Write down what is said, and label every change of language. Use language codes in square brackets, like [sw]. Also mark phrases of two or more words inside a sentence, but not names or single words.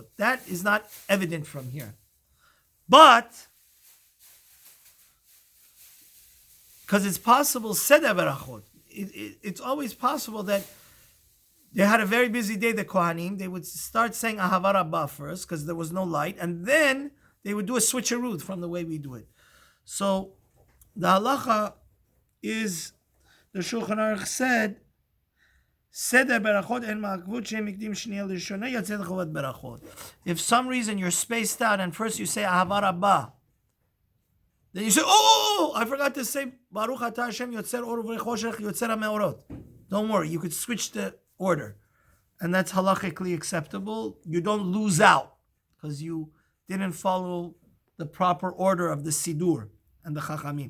[en] That is not evident from here. But, because it's possible, [he] סדר ברכות, [en] it's always possible that they had a very busy day, the Kohanim, they would start saying Ahava Rabbah first, because there was no light, and then they would do a switcheroo from the way we do it. So, the halacha is, the Shulchan Aruch said, [he] סדר ברכות אין מעכבות שאם מקדים שנייה לראשונה יצא לחובת ברכות. [en] If some reason you're spaced out and first you say Ahava Rabbah, then you say, oh, I forgot to say [he] ברוך אתה השם יוצר אור וחושך יוצר המאורות. [en] Don't worry, you could switch the order, and that's halachically acceptable. You don't lose out because you didn't follow the proper order of the Sidur and the Chachamim.